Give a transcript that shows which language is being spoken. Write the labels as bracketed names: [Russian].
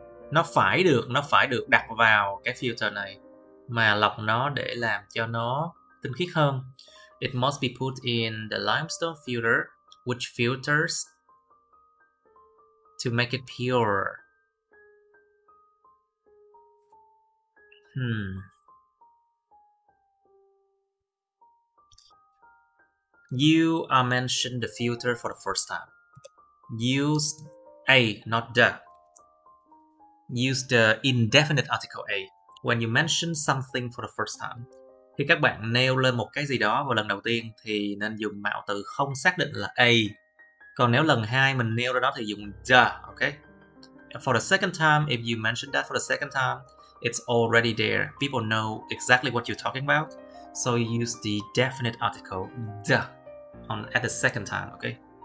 [Vietnamese] Nó phải được đặt vào cái filter này mà lọc nó để làm cho nó tinh khiết hơn. [English] It must be put in the limestone filter, which filters to make it pure. You mentioned the filter for the first time. Use a, not the. Use the indefinite article a when you mention something for the first time. [Vietnamese] Khi các bạn nêu lên một cái gì đó vào lần đầu tiên thì nên dùng mạo từ không xác định là a. Còn nếu lần hai mình nêu ra đó thì dùng the, [English] okay? For the second time, if you mention that for the second time, it's already there. People know exactly what you're talking about. So you use the definite article the at the second time, okay?